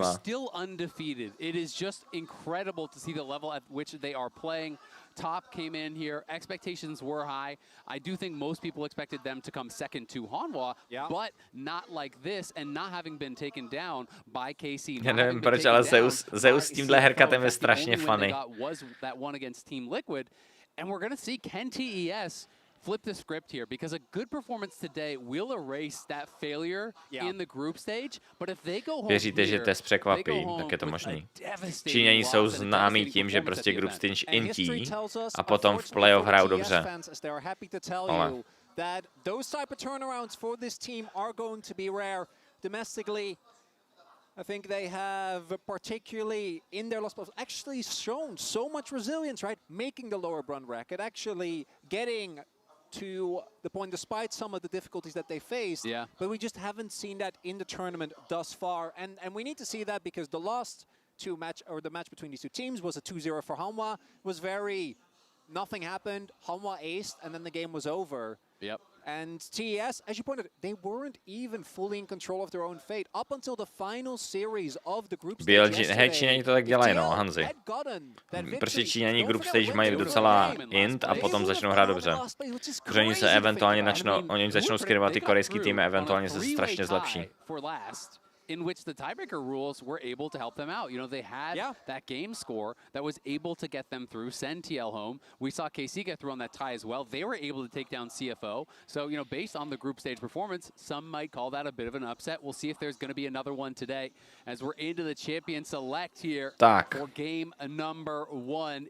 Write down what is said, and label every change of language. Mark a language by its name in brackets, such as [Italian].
[Czech] kurva. [English] still undefeated. It is just incredible to see the level at which they are playing. Top came in here. Expectations were high. I do think most people expected them to come second to Hanwha, but not like this, and not having been taken down by KC. [Czech] Já nevím proč, ale Zeus s tímhle herkatem je strašně funny. [English] Was that one against Team Liquid, and we're going to see can TES flip the script here, because a good performance today will erase that failure in the group stage, but if they go home [Czech] Věříte, že TES překvapí, tak je to možný. Číňani jsou známí tím, že prostě group stage intí a potom v playoff hrajou dobře. Ale [English] that those type of turnarounds for this team are going to be rare domestically. I think they have, particularly in their last playoffs, actually shown so much resilience, right? Making the lower run bracket, actually getting to the point, despite some of the difficulties that they faced. Yeah. But we just haven't seen that in the tournament thus far, and we need to see that, because the last the match between these two teams was a 2-0 for Hanwha. Was very, nothing happened. Hanwha aced, and then the game was over. Yep. And TES, as you pointed, they weren't even fully in control of their own fate up until the final series of the group stage yesterday. [Czech] Číňani to tak dělají, no, Hanzi. Prostě Číňani group stage mají docela int a potom začnou hrát dobře. Protože oni se eventuálně začnou skrývat ty korejský týmy, eventuálně se strašně zlepší. [English] In which the tiebreaker rules were able to help them out. You know, they had that game score that was able to get them through, send TL home. We saw KC get through on that tie as well. They were able to take down CFO. So, you know, based on the group stage performance, some might call that a bit of an upset. We'll see if there's going to be another one today as we're into the champion select here for game number 1.